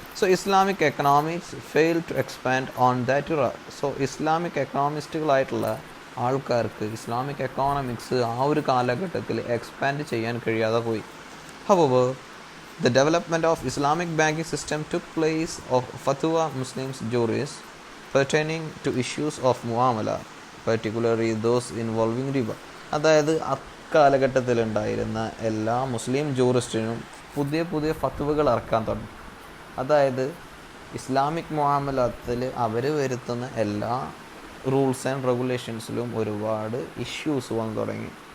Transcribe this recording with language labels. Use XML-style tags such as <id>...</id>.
<en>So Islamic economics fail to expand on that era.</en> <ml>So Islamic എക്കണോമിസ്റ്റുകളായിട്ടുള്ള ആൾക്കാർക്ക് Islamic economics ആ ഒരു കാലഘട്ടത്തിൽ എക്സ്പാൻഡ് ചെയ്യാൻ കഴിയാതെ പോയി.</ml> <en>However, the development of Islamic banking system took place of fatwa Muslims juries pertaining to issues of muamala, particularly those involving riba.</en> <ml>അതായത് അക്കാലഘട്ടത്തിലുണ്ടായിരുന്ന എല്ലാ മുസ്ലിം ജൂറിസ്റ്റിനും പുതിയ പുതിയ ഫത്വകൾ ഇറക്കാൻ തുടങ്ങി. അതായത് ഇസ്ലാമിക് മുആമലാത്തിൽ അവർ വരുത്തുന്ന എല്ലാ റൂൾസ് ആൻഡ് റെഗുലേഷൻസിലും ഒരുപാട് ഇഷ്യൂസ് വന്നു തുടങ്ങി.</ml>